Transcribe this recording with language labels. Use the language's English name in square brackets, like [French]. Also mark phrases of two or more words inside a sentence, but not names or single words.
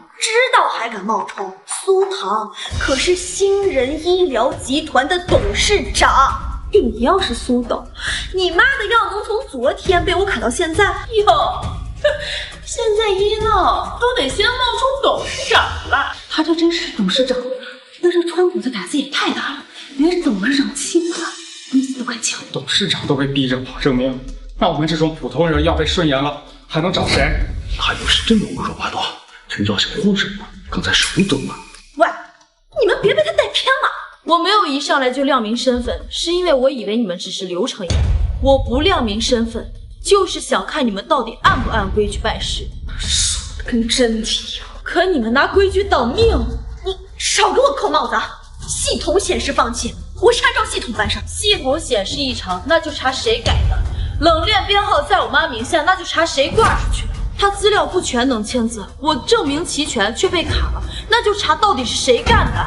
[Chinese] 知道還敢冒充？蘇唐可是星人醫療集團的董事長。你要是蘇董，你媽的藥能從昨天被我砍到現在？喲，現在一鬧都得先冒充董事長了。他這真是董事長，那這川谷的膽子也太大了，連董事長親了，公司的敢講。董事長都被逼着跑证明，那我们这種普通人要被順延了，還能找誰？他要是真的胡說八道，陳昭想慌什麼？剛才手抖了。喂，你們別被他帶偏了。我沒有一上來就亮明身份，是因為我以為你們只是流程一樣。我不亮明身份，就是想看你們到底按不按規矩辦事。說的跟真的一樣。可你們拿規矩擋命，你少給我扣帽子！系統顯示放棄，我是按照系統辦事。系統顯示異常，那就查誰改的。冷鏈編號在我媽名下，那就查誰掛出去的。他資料不全能簽字，我證明齊全卻被卡了，那就查到底是誰幹的。